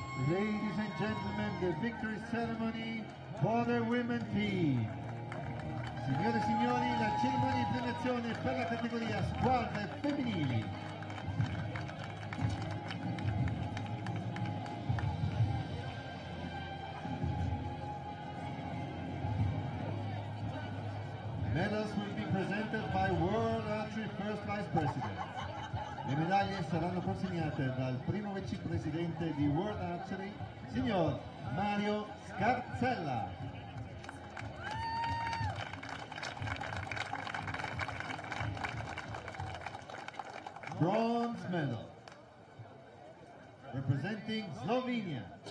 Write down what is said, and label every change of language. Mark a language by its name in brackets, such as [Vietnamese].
[English] Ladies and gentlemen, the victory ceremony for the women team. [Italian] Signore e signori, la cerimonia di premiazione per la categoria squadre femminili. [English] Medals will be presented by World Archery First Vice President. [Italian] Le medaglie saranno consegnate dal primo vicepresidente di World Archery, signor Mario Scarzella. [English] Bronze medal. Representing Slovenia.